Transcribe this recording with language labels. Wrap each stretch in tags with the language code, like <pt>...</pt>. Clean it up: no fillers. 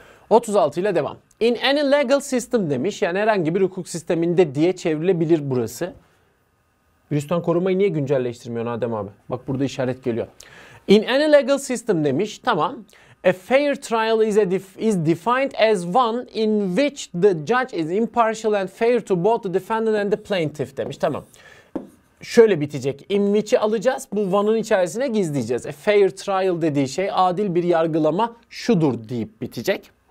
<tr>36 ile devam.</tr> <en>In any legal system</en> <tr>demiş. Yani herhangi bir hukuk sisteminde diye çevrilebilir burası. Virüsten korumayı niye güncelleştirmiyorsun Adem abi? Bak burada işaret geliyor.</tr> <en>In any legal system</en> <tr>demiş. Tamam.</tr> <en>A fair trial is defined as one in which the judge is impartial and fair to both the defendant and the plaintiff</en> <tr>demiş. Tamam. Şöyle bitecek. In which'i alacağız. Bu one'ın içerisine gizleyeceğiz.</tr> <en>A fair trial</en> <tr>dediği şey adil bir yargılama şudur deyip bitecek.</tr>